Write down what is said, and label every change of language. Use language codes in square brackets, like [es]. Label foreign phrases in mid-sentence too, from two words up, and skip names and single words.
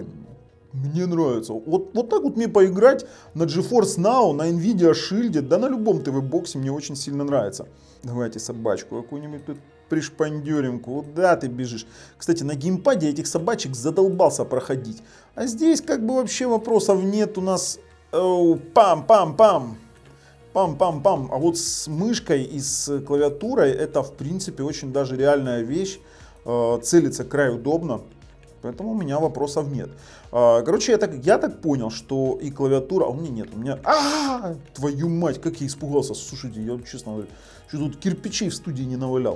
[ru] Мне нравится. Вот так вот мне поиграть на GeForce Now, на Nvidia Shield, да на любом ТВ-боксе мне очень сильно нравится. Давайте собачку какую-нибудь тут пришпандерим. Куда ты бежишь? Кстати, на геймпаде этих собачек задолбался проходить. А здесь как бы вообще вопросов нет. У нас пам-пам-пам. Пам-пам-пам. А вот с мышкой и с клавиатурой это в принципе очень даже реальная вещь. Целиться край удобно. Поэтому у меня вопросов нет. Короче, я так понял, что и клавиатура... А у меня нет. У меня... Твою мать, как я испугался. Слушайте, я честно говорю, что тут кирпичей в студии не навалял.